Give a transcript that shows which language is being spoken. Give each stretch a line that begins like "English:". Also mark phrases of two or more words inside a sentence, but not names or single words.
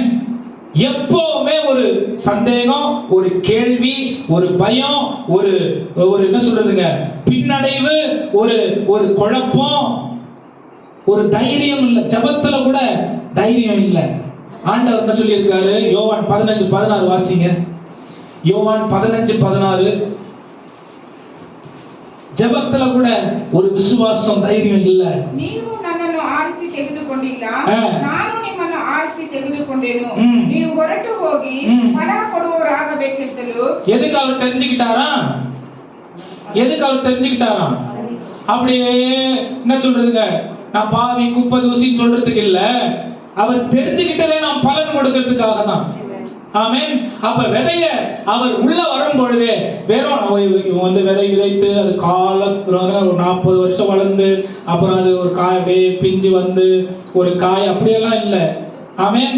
Tamil: எப்பவுமே ஒரு சந்தேகம், ஒரு கேள்வி, ஒரு பயம், ஒரு என்ன சொல்றதுங்க, பின்னடைவு, ஒரு குழப்பம், ஒரு தைரியம் இல்ல. ஜெபத்துல கூட தைரியம் இல்ல. ஆண்டவர் என்ன சொல்லி இருக்காரு? யோவான் 15:16 வாசிங்க. யோவான் 15:16. ஜெபத்துல கூட ஒரு விசுவாசம், தைரியம் இல்ல.
Kannada: ನೀವು ನನ್ನನ್ನು ಆರಿಸಿ ತೆಗೆದುಕೊಂಡಿಲ್ಲ, ನಾನು ನಿಮ್ಮನ್ನು ಆರಿಸಿ ತೆಗೆದುಕೊಂಡೆನು, ನೀವು ಹೊರಟು ಹೋಗಿ ಫಲ ಕೊಡುವವರಾಗಬೇಕೆಂತಲೂ.
Tamil: எதுக்கு அவர் தெரிஞ்சுக்கிட்டாராம்? அப்படியே என்ன சொல்றதுங்க, நான் பாவி குப்பை தூசின்னு சொல்றதுக்கு இல்ல, அவர் தெரிஞ்சுக்கிட்டதே நாம் பலன் கொடுக்கிறதுக்காக தான். ஆமென். அப்ப விதைய அவர் உள்ள வரும் பொழுதே வெறும் விதை விதைத்து அது காலத்துல ஒரு 40 வருஷம் வளர்ந்து அப்புறம் அது ஒரு காய் அப்படியே பிஞ்சு ஒரு காய் அப்படியெல்லாம் இல்லை.